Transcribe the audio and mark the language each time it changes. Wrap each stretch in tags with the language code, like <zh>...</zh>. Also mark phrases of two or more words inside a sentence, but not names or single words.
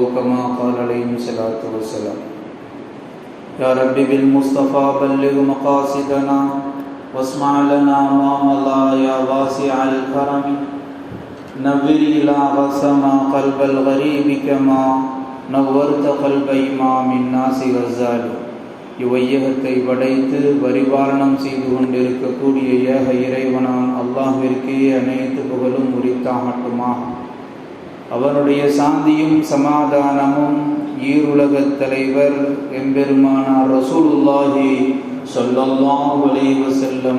<ar>كما قال عليه الصلاة والسلام يا رب بالمصطفى بلغ مقاصدنا واسمع لنا ما مضى يا واسع الكرم نور إلى غسما قلب الغريب كما نورت قلب إمام الناس غزالي.</ar> <ta>இவ்வையகத்தை படைத்து பரிபாலனம் செய்து கொண்டிருக்கக்கூடிய ஏக இறைவனாம் அல்லாஹ்விற்கே அனைத்து புகழும் உரித்தாகட்டுமாக. அவனுடைய சாந்தியும் சமாதானமும் ஈருலகத் தலைவர் எம்பெருமானார்</ta> <ar>رسول الله صلى الله عليه وسلم</ar>